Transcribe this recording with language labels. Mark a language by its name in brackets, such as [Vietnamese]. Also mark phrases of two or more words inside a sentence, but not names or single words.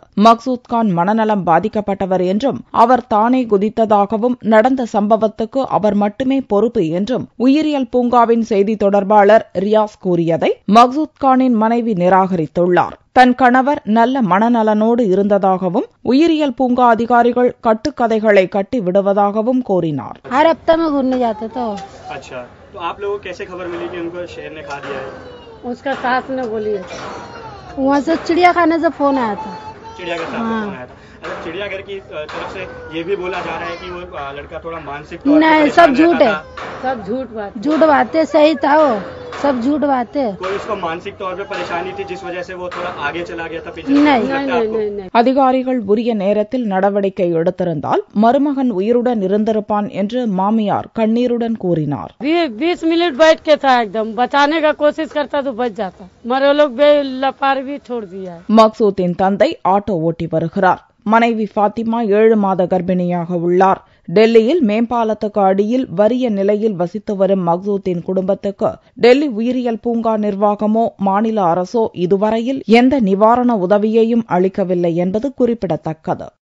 [Tamil] மக்சூத் கான் மனநலம் பாதிக்கப்பட்டவர் என்றும் அவர் தானே குதித்ததாகவும் நடந்த சம்பவத்துக்கு அவர் மட்டுமே பொறுப்பு என்றும் உயிரியல் பூங்காவின் செய்தி தொடர்பாளர் ரியாஸ் கூறியதை மக்சூத் கானின் மனைவி நிராகரித்துள்ளார். தன் கணவர் நல்ல மனநலனோடு இருந்ததாகவும் உயிரியல் பூங்கா அதிகாரிகள் கட்டுக்கதைகளை கட்டி விடுவதாகவும் கூறினார். [Hindi] उसका सास ने बोली है वहाँ से चिड़ियाखाने से फोन आया था। चिड़ियाघर की तरफ से ये भी बोला जा रहा है कि वो लड़का थोड़ा मानसिक तौर नहीं, सब झूठ है, सब झूठ बातें सही था, वो सब झूठ बातें। कोई उसको मानसिक तौर पे परेशानी थी जिस वजह से वो थोड़ा आगे चला गया था पीछे? नहीं। [Tamil] அதிகாரிகள் உரிய நேரத்தில் நடவடிக்கை எடுத்திருந்தால் மருமகன் உயிருடன் இருந்திருப்பான் என்று மாமியார் கண்ணீருடன் கூறினார். [Hindi] 20 मिनट बैठ के था, एकदम बचाने का कोशिश करता तो बच जाता, मगर लोग बेलपारवी छोड़ दिया। [Tamil] மக்சூத்தின் தந்தை ஆட்டோ ஓட்டி வருகிறார். மனைவி ஃபாத்திமா 7 மாத கர்ப்பிணியாக உள்ளார். டெல்லியில் மேம்பாலத்துக்கு அடியில் வறிய நிலையில் வசித்து வரும் மக்சூத்தின் குடும்பத்துக்கு டெல்லி உயிரியல் பூங்கா நிர்வாகமோ மாநில அரசோ இதுவரையில் எந்த நிவாரண உதவியையும் அளிக்கவில்லை என்பது குறிப்பிடத்தக்கது.